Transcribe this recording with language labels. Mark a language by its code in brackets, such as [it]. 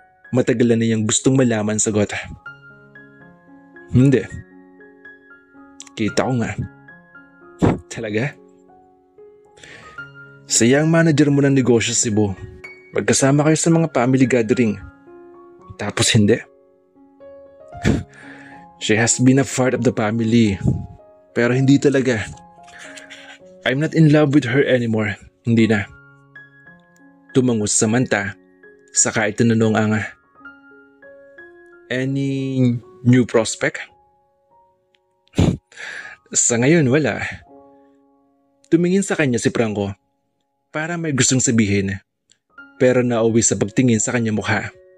[tl] Matagal na niyang gustong malaman sagot. Hindi. Kita ko nga. Talaga? Siya ang manager mo ng negosyo sa Cebu. Magkasama kayo sa mga family gathering. Tapos hindi. [en] She has been a part of the family. [tl] Pero hindi talaga. [en] I'm not in love with her anymore. [tl] Hindi na. Tumango si Samantha. Saka itinanong ang [en] any new prospect? [tl] Sa ngayon wala. Tumingin sa kanya si Franco. Para may gustong sabihin. Pero nauwi sa pagtingin sa kanya mukha.